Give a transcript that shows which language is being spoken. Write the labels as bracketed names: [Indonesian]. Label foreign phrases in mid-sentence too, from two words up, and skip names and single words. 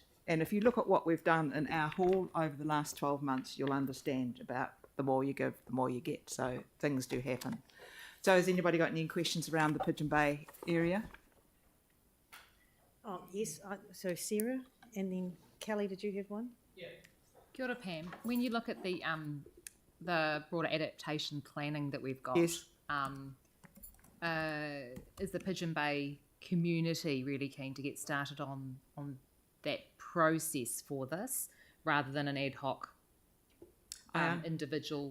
[English] And if you look at what we've done in our hall over the last 12 months, you'll understand about the more you give, the more you get. So things do happen. So has anybody got any questions around the Pigeon Bay area? Oh, yes. So Sarah, and then Kelly, did you have one? Yeah. [Māori] Kia ora, Pam. [English] When you look at the broader adaptation planning that we've got, yes. Is the Pigeon Bay community really keen to get started on that process for this, rather than an ad hoc individual?